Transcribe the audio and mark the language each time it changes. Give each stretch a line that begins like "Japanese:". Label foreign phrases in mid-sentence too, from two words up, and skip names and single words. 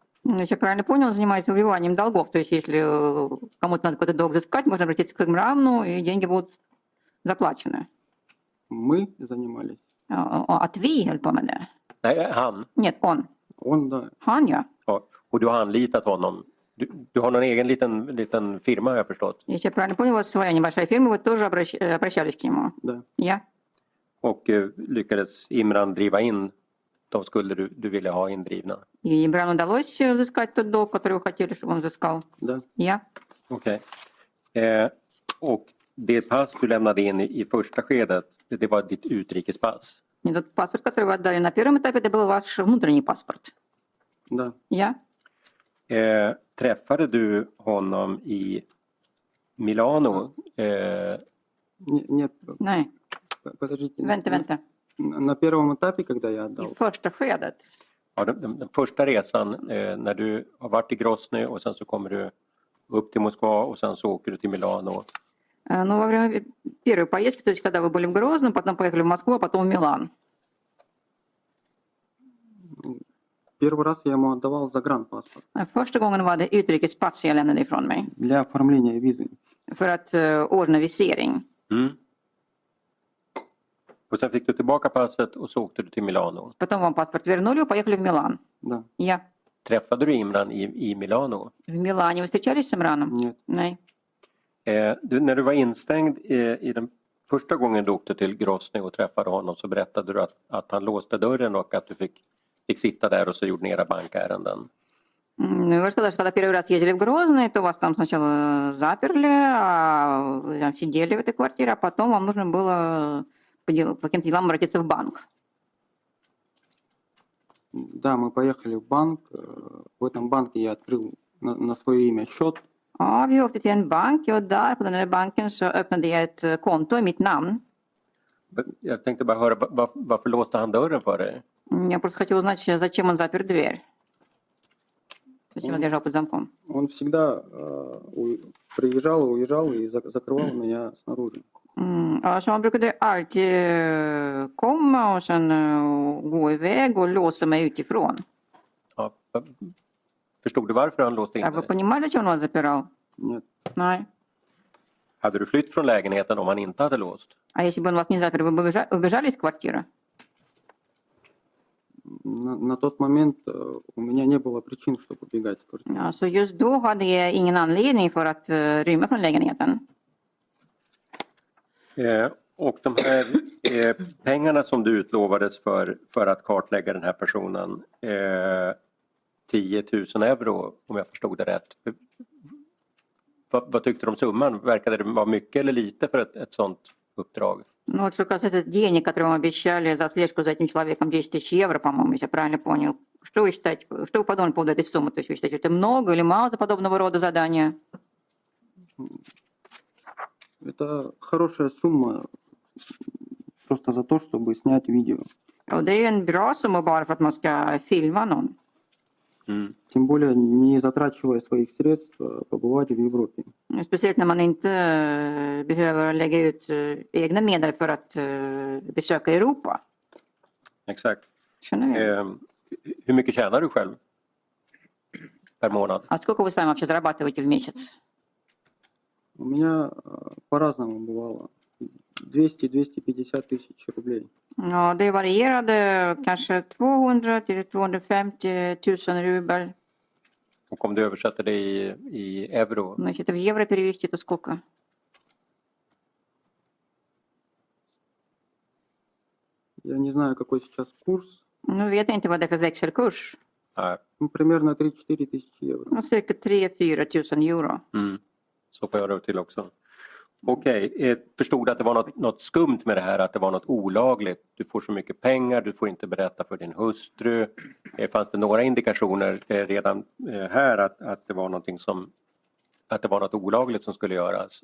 Russian: Если я правильно понял, он занимается выбиванием долгов. То есть если кому-то надо какой-то долг взыскать, можно обратиться к Имрану, и деньги будут заплачены. мы занимались.
Swedish: Att vi höll på med det? Nej, han.
Russian: Нет, он. Он, да.
Swedish: Han, ja. Ja. Och du har anlitat honom. Du har någon egen liten firma, har jag förstått.
Russian: Если я правильно понял, у вас своя небольшая фирма, вы тоже обращались к нему. Да.
Swedish: Ja. Och lyckades Imran driva in de skulder du ville ha indrivna.
Russian: И Имрану удалось взыскать тот долг, который вы хотели, чтобы он взыскал. Да.
Swedish: Ja. Okej. Och det pass du lämnade in i första skedet, det var ditt utrikespass.
Russian: И тот паспорт, который вы отдали на первом этапе, это был ваш внутренний паспорт. Да.
Swedish: Ja. Träffade du honom i Milano?
Russian: Нет,
Swedish: Nej,
Russian: подождите.
Swedish: vänta.
Russian: На первом этапе, когда я
Swedish: I
Russian: отдал,
Swedish: första skedet. Ja, den första resan, när du har varit i Grozny och sen så kommer du upp till Moskva och sen så åker du till Milano.
Russian: Ну, во время первой поездки, то есть когда вы были в Грозном, потом поехали в Москву, а потом в Милан. первый раз я ему отдавал загранпаспорт
Swedish: Första gången var det utrikespass jag lämnade ifrån mig.
Russian: для оформления визы.
Swedish: För att ordna visering. Mm. Och sen fick du tillbaka passet och så åkte du till Milano.
Russian: Потом вам паспорт вернули и поехали в Милан. Да.
Swedish: Ja. Träffade du Imran i Milano?
Russian: В Милане вы встречались с Имраном? Нет.
Swedish: Nej. När du var instängd i den första gången du åkte till Grozny och träffade honom så berättade du att han låste dörren och att du fick sitta där och så gjorde ni era bankärenden.
Russian: Ну, и вы рассказали, что когда первый раз ездили в Грозный, то вас там сначала заперли, а вы там сидели в этой квартире, а потом вам нужно было по каким-то делам обратиться в банк. Да, мы поехали в банк. В этом банке я открыл на свое имя счет.
Swedish: Ja, vi åkte till en bank och där på den här banken så öppnade jag ett konto i mitt namn. Jag tänkte bara höra, varför låste han dörren för dig?
Russian: Я просто хочу узнать, зачем он запер дверь. Зачем он держал под замком. Он всегда приезжал и уезжал и закрывал меня снаружи.
Swedish: Alltså han brukade alltid komma och sen gå iväg och låsa mig utifrån. Ja, förstod du varför han låste in
Russian: А вы
Swedish: dig?
Russian: понимали, зачем он вас запирал? Нет.
Swedish: Nej. Hade du flytt från lägenheten om han inte hade låst?
Russian: А если бы он вас не запер, вы бы убежали из квартиры? На тот момент у меня не было причин, чтобы убегать с квартиры.
Swedish: Ja, så just då hade jag ingen anledning för att rymma från lägenheten. Och de här pengarna som du utlovades för att kartlägga den här personen, 10 000 euro om jag förstod det rätt. Vad tyckte du om summan? Verkade det vara mycket eller lite för ett sådant uppdrag?
Russian: Ну вот что касается денег, которые вам обещали за слежку за этим человеком, 10 000 евро, по-моему, если я правильно понял. Что вы считаете, что вы подумали по поводу этой суммы? То есть вы считаете, это много или мало за подобного рода задания? Это хорошая сумма просто за то, чтобы снять видео.
Swedish: Och det är ju en bra summa bara för att man ska filma någon.
Russian: Тем более не затрачивая своих средств, побывать в Европе.
Swedish: Speciellt när man inte behöver lägga ut egna medel för att besöka Europa. Exakt. Känner vi? Hur mycket tjänar du själv per månad?
Russian: А сколько вы сами вообще зарабатываете в месяц? У меня по-разному бывало. 200-250 тысяч рублей.
Swedish: Ja, det varierade kanske 200 till 250 000 rubel. Och om du översätter det i euro?
Russian: Значит, в евро перевести это сколько? Я не знаю, какой сейчас курс.
Swedish: Nu vet jag inte vad det är för växelkurs.
Russian: Ну, примерно 3-4 тысячи евро.
Swedish: Ja, cirka 3-4 000 euro. Så får jag det till också. Okej, förstod du att det var något skumt med det här, att det var något olagligt? Du får så mycket pengar, du får inte berätta för din hustru. Fanns det några indikationer redan här att det var någonting att det var något olagligt som skulle göras?